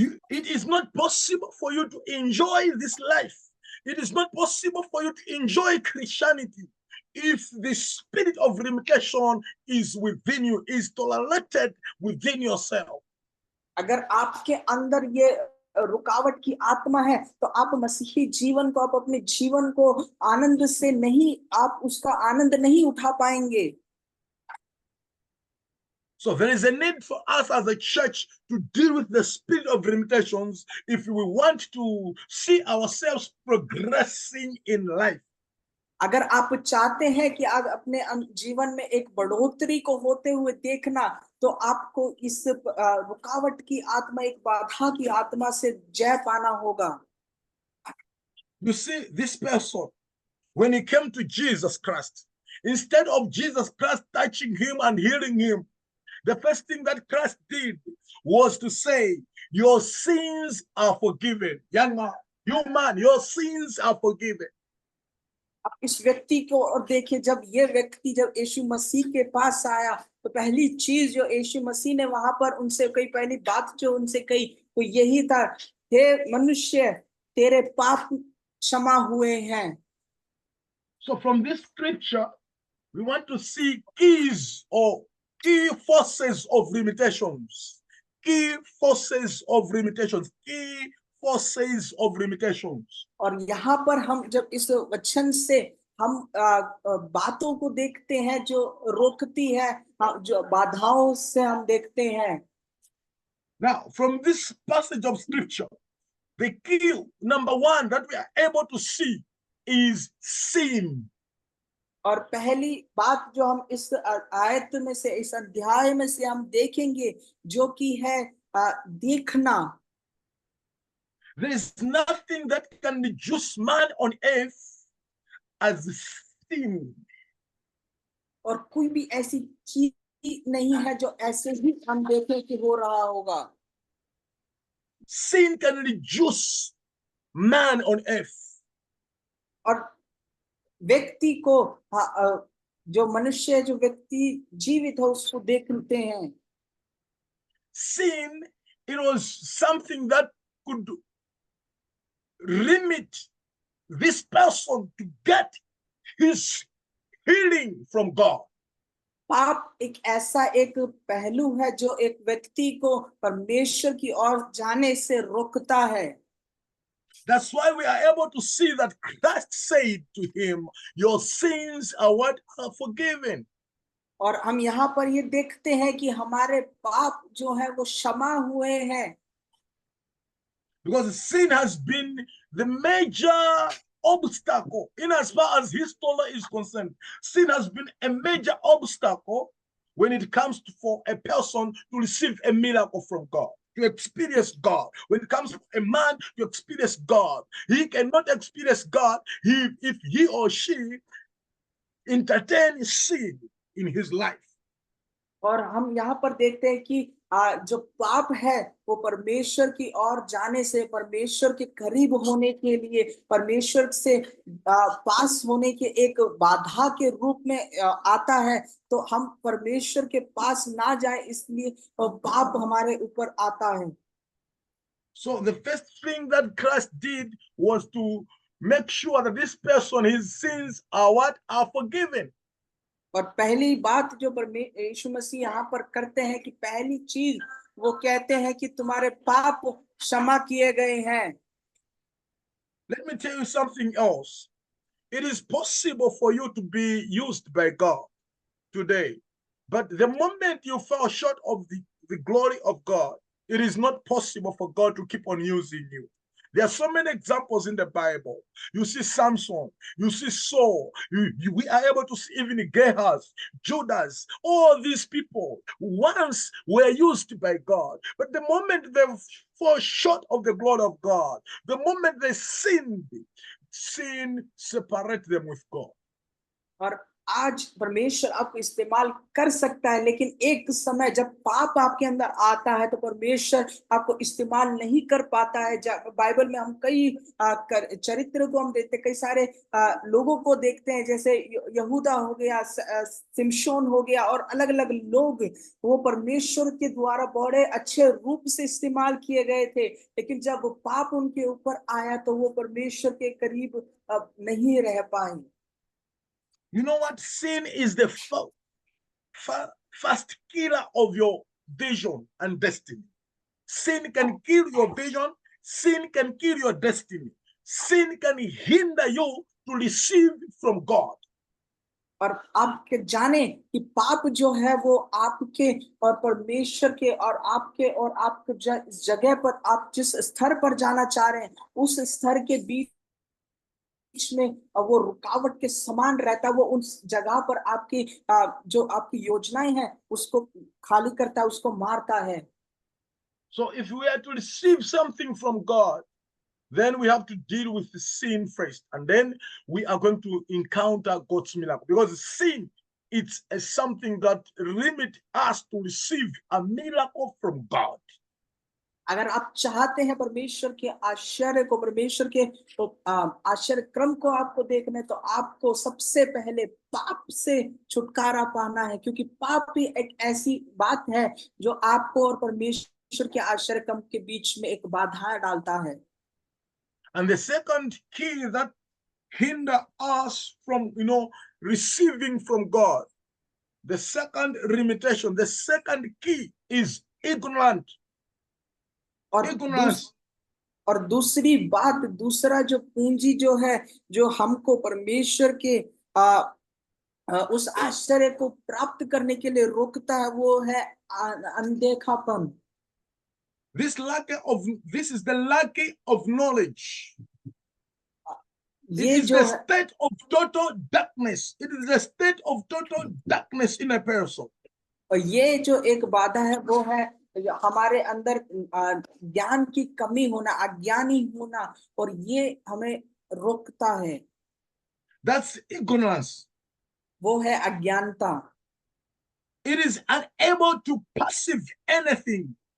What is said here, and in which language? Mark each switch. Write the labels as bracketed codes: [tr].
[en] It is not possible for you to enjoy this life. It is not possible for you to enjoy Christianity if the spirit of limitation is within you, is tolerated within yourself. [hi] अगर आपके अंदर ये रुकावट की आत्मा है तो आप मसीही जीवन को आप अपने जीवन को आनंद से नहीं आप उसका आनंद नहीं उठा पाएंगे। [en] So there is a need for us as a church to deal with the spirit of limitations if we want to see ourselves progressing in life. [hi] अगर आप चाहते हैं कि आप अपने जीवन में एक बढ़ोतरी को होते हुए देखना तो आपको इस रुकावट की आत्मा एक बाधा की आत्मा से जय पाना होगा। [en] You see, this person, when he came to Jesus Christ, instead of Jesus Christ touching him and healing him, the first thing that Christ did was to say, your sins are forgiven. Young man, your sins are forgiven. [hi] अब इस व्यक्ति को और देखिए जब ये व्यक्ति जब यीशु मसीह के पास आया तो पहली चीज जो यीशु मसीह ने वहां पर उनसे कही पहली बात जो उनसे कही वो यही था, हे मनुष्य तेरे पाप क्षमा हुए हैं। [en] So from this scripture, we want to see keys or key forces of limitations. Key forces of limitations. Key forces of limitations. [hi] और यहाँ पर हम जब इस वचन से हम बातों को देखते हैं जो रोकती है जो बाधाओं से हम देखते हैं। [en] Now, from this passage of scripture, the key number one that we are able to see is sin. [hi] और पहली बात जो हम इस आयत में से इस अध्याय में से हम देखेंगे जो कि है देखना। [en] There is nothing that can reduce man on earth as sin. [hi] और कोई भी ऐसी चीज नहीं है जो ऐसे ही हम देखें कि हो रहा होगा। [en] Sin can reduce man on earth. [hi] और व्यक्ति को जो मनुष्य जो व्यक्ति जीवित है उसको देखते हैं। [en] Sin, it was something that could limit this person to get his healing from God. [hi] पाप एक ऐसा एक पहलू है जो एक व्यक्ति को परमेश्वर की ओर जाने से रोकता है। [en] That's why we are able to see that Christ said to him, your sins are what are forgiven. [hi] और हम यहाँ पर ये देखते हैं कि हमारे पाप जो है वो क्षमा हुए हैं। [en] Because sin has been the major obstacle in as far as his story is concerned. Sin has been a major obstacle when it comes for a person to receive a miracle from God, to experience God. When it comes to a man to experience God, he cannot experience God if he or she entertains sin in his life. [hi] और हम यहाँ पर देखते हैं कि जो पाप है वो परमेश्वर की ओर जाने से परमेश्वर के करीब होने के लिए परमेश्वर से पास होने के एक बाधा के रूप में आता है। तो हम परमेश्वर के पास ना जाए इसलिए पाप हमारे ऊपर आता है। [en] So the first thing that Christ did was to make sure that this person, his sins are what? Are forgiven. [hi] और पहली बात जो यीशु मसीह यहाँ पर करते हैं कि पहली चीज वो कहते हैं कि तुम्हारे पाप क्षमा किए गए हैं। [en] Let me tell you something else. It is possible for you to be used by God today, but the moment you fall short of the glory of God, it is not possible for God to keep on using you. There are so many examples in the Bible. You see Samson, you see Saul, we are able to see even Gehazi, Judas, all these people once were used by God. But the moment they fall short of the glory of God, the moment they sinned, sin separates them with God. [hi] और आज परमेश्वर आपको इस्तेमाल कर सकता है, लेकिन एक समय जब पाप आपके अंदर आता है तो परमेश्वर आपको इस्तेमाल नहीं कर पाता है। बाइबल में हम कई चरित्र को हम देखते हैं, कई सारे लोगों को देखते हैं, जैसे यहूदा हो गया, सिमशोन हो गया, और अलग अलग लोग वो परमेश्वर के द्वारा बड़े अच्छे रूप से इस्तेमाल किए गए थे, लेकिन जब पाप उनके ऊपर आया तो वो परमेश्वर के करीब नहीं रह पाए। [en] You know what? Sin is the first killer of your vision and destiny. Sin can kill your vision. Sin can kill your destiny. Sin can hinder you to receive from God. [hi] और आप जाने कि पाप जो है वो आपके और परमेश्वर के और आपके और आपके जगह पर आप जिस स्तर पर जाना चाह रहे हैं उस स्तर के बीच में वो रुकावट के समान रहता है। वो उस जगह पर आपकी जो आपकी योजनाएं हैं उसको खाली करता है, उसको मारता है। [en] So if we are to receive something from God, then we have to deal with the sin first, and then we are going to encounter God's miracle, because sin, it's something that limits us to receive a miracle from God. [hi] अगर आप चाहते हैं परमेश्वर के आश्चर्य को, परमेश्वर के आश्चर्य क्रम को आपको देखना है, तो आपको सबसे पहले पाप से छुटकारा पाना है, क्योंकि पाप ही एक ऐसी बात है जो आपको और परमेश्वर के आश्चर्य क्रम के बीच में एक बाधा डालता है। [en] And the second key that hinder us from, receiving from God, the second limitation, the second key is ignorance. [hi] और दूसरी बात, दूसरा जो पूंजी जो है जो हमको परमेश्वर के उस आश्चर्य को प्राप्त करने के लिए रोकता है, वो है अनदेखापन। [en] This is the lack of knowledge. It is the state of total darkness. It is the state of total darkness in a person. [hi] और ये जो एक बाधा है वो है हमारे अंदर ज्ञान की कमी होना, अज्ञानी होना, और ये हमें रोकता है। [en] That's ignorance. [hi] वो है अज्ञानता। [en] It is unable to perceive anything.